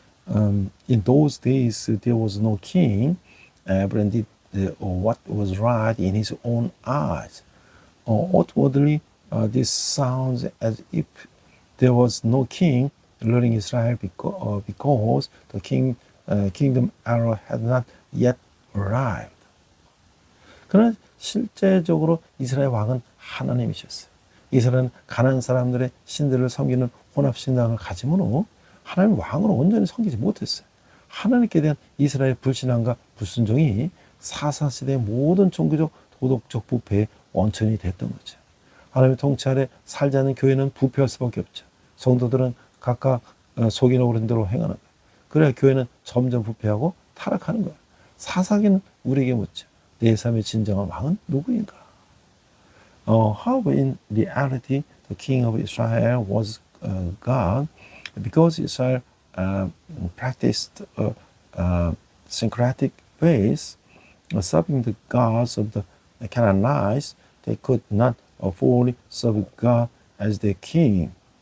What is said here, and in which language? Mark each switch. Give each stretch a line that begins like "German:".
English: In those days, there was no king. Abraham did what was right in his own eyes. Outwardly, this sounds as if there was no king ruling Israel because the kingdom era had not yet arrived.
Korean: 그러나 실제적으로 이스라엘 왕은 하나님이셨어요. 이스라엘은 가나안 사람들의 신들을 섬기는 혼합신앙을 가지므로 하나님 왕으로 온전히 섬기지 못했어요. 하나님께 대한 이스라엘의 불신앙과 불순종이 사사시대의 모든 종교적 도덕적 부패의 원천이 됐던 거죠. 하나님의 통치 아래 살지 않는 교회는 부패할 수밖에 없죠. 성도들은 각각 속이는 오른 대로 행하는 거예요. 그래야 교회는 점점 부패하고 타락하는 거예요. 사사기는 우리에게 묻죠. 내 삶의 진정한 왕은 누구인가?
English: However, in reality, the king of Israel was God, because Israel practiced syncretic faith, serving the gods of the Canaanites. They could not fully serve God as their king.